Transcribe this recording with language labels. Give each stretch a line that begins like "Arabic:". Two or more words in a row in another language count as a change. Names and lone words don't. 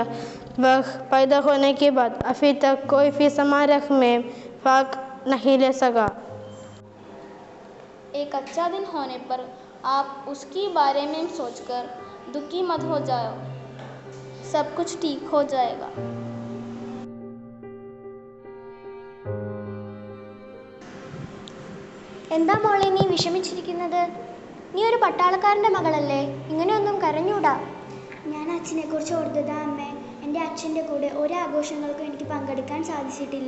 Hindi: वह पैदा होने के बाद अभी तक कोई भी समारोह में भाग नहीं ले सका। एक अच्छा दिन होने पर आप उसके बारे में सोचकर दुखी मत हो जाओ। सब कुछ ठीक हो जाएगा।
Malayalam: എന്താ മോളെ നീ വിഷമിച്ചിരിക്കുന്നത്? നീ ഒരു പട്ടാളക്കാരൻ്റെ മകളല്ലേ, ഇങ്ങനെയൊന്നും കരഞ്ഞൂടാ. ഞാൻ അച്ഛനെ കുറിച്ച് ഓർത്തതാ അമ്മേ. എൻ്റെ അച്ഛൻ്റെ കൂടെ ഒരാഘോഷങ്ങൾക്കും എനിക്ക് പങ്കെടുക്കാൻ സാധിച്ചിട്ടില്ല.